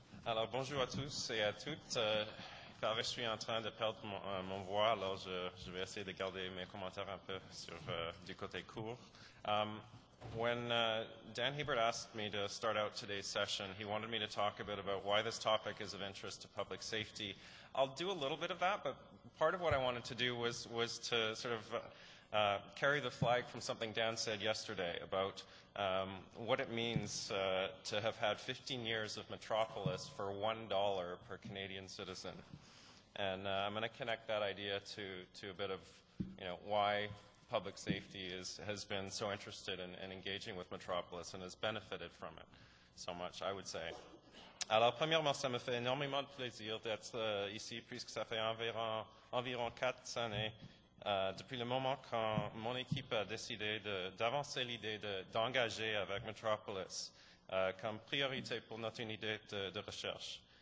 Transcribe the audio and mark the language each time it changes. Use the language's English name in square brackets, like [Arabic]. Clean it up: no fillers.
[French] Alors, bonjour à tous et à toutes. Je suis en train de perdre mon voix, alors je vais essayer de garder mes commentaires un peu sur du côté court. [English] When Dan Hebert asked me to start out today's session, he wanted me to talk a bit about why this topic is of interest to public safety. I'll do a little bit of that, but part of what I wanted to do was to sort of carry the flag from something Dan said yesterday about what it means to have had 15 years of Metropolis for $1 per Canadian citizen. And I'm going to connect that idea to a bit of, why public safety has been so interested in engaging with Metropolis and has benefited from it so much, I would say. [French] Alors, premièrement, ça me fait énormément de plaisir d'être ici, puisque ça fait environ 4 années depuis le moment quand mon équipe a décidé d'avancer l'idée d'engager avec Metropolis comme priorité pour notre unité de recherche.